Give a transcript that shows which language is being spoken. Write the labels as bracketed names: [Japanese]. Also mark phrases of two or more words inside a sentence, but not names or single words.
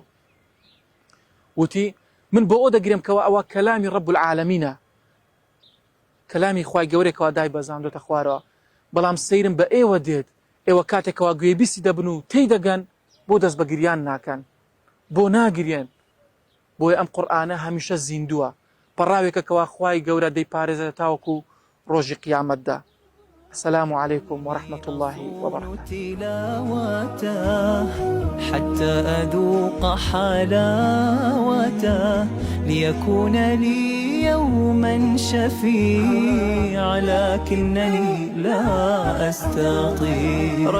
[Central Kurdish] وتی من بۆ ئەو دەگرێم کەوە ئەوە کەلامی [Arabic] ڕەب العالەمینە، [Central Kurdish] کەلامی خوای گەورەیەکەوە دای بەزاندۆتە خوارەوە. بەڵام سەیرم بە ئێوە دێت، ئێوە کاتێکەوە گوێبیستی دەبن و تێی دەگەن بۆ دەست بە گریان ناکەن، بۆ ناگرێن. بۆیە ئەم قورئانە هەمیشە زیندووە، پەڕاوێکە کەوا خوای گەورە دەیپارێزێت تاوەکو ڕۆژی قیامەتدا. [Arabic] السلام عليكم ورحمة الله وبركاته. حتى أذوق حلاوته ليكون لي يوما شفيع لكنني لا أستطيع.